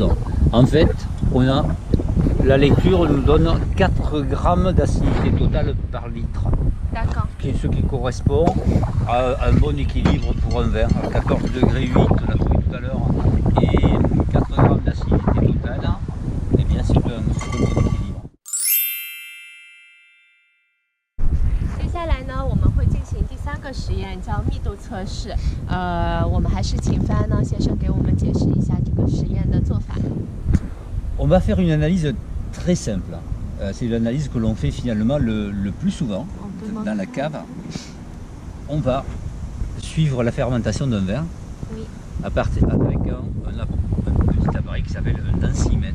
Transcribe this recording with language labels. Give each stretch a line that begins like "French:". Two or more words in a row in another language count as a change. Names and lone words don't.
French: En fait, la lecture nous donne 4 grammes d'acidité totale par litre. D'accord. Ce qui correspond à un bon équilibre pour un vin. 14 degrés 8, on l'a trouvé tout à l'heure, et 4 grammes d'acidité totale, et bien c'est un bon équilibre.
Chinese: 接下来呢，我们会进行第3个实验，叫密度测试。我们还是请范呢先生给我们解释一下这个实验的做法。
French: On va faire une analyse très simple. C'est l'analyse que l'on fait finalement le plus souvent dans la cave. On va suivre la fermentation d'un vin, oui, avec un petit appareil qui s'appelle un densimètre.